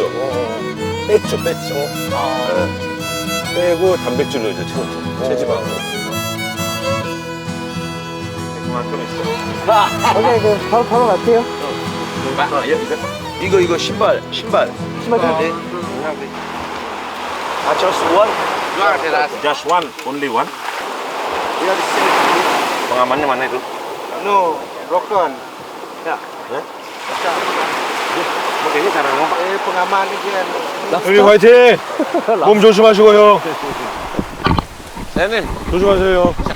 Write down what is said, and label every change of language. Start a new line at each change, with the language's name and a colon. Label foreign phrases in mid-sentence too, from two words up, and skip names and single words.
Korean: 뺐죠. 빼고 단백질로 이제 채웠죠. 체지방으로. 그만 좀 있어. 오케이, 그 바로 갈게요. 이거 신발. 신발 네.
English: just one. Just one, only one.
Indonesian: Pengamannya mana itu?
English: No, broken. Ya.
Indonesian: Ini cara ngomong. pengaman ini.
Korean: 형님 화이팅! 몸 조심하시고요. 조심하세요.